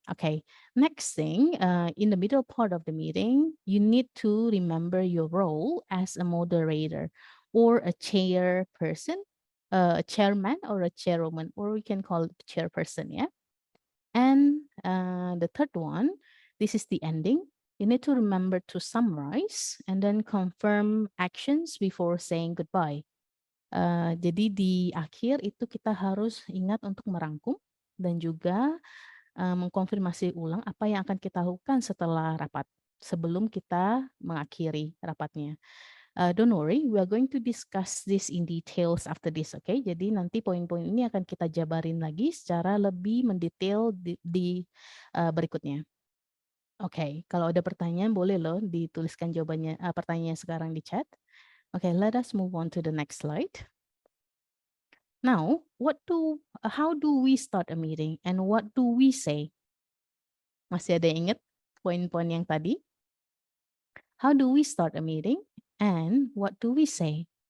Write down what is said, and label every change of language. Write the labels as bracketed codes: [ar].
[en] Okay, next thing, in the middle part of the meeting, you need to remember your role as a moderator or a chairperson, a chairman or a chairwoman, or we can call it chairperson, yeah. And the third one, this is the ending. You need to remember to summarize and then confirm actions before saying goodbye. [id] Jadi di akhir itu kita harus ingat untuk merangkum dan juga mengkonfirmasi ulang apa yang akan kita lakukan setelah rapat, sebelum kita mengakhiri rapatnya. [en] Don't worry, we are going to discuss this in details after this, okay? [id] Jadi nanti poin-poin ini akan kita jabarin lagi secara lebih mendetail di berikutnya. Oke, kalau ada pertanyaan boleh loh dituliskan jawabannya, pertanyaannya sekarang di chat. [en] Okay, let us move on to the next slide. Now, how do we start a meeting and what do we say? [id] Masih ada yang ingat poin-poin yang tadi? [en] How do we start a meeting and what do we say?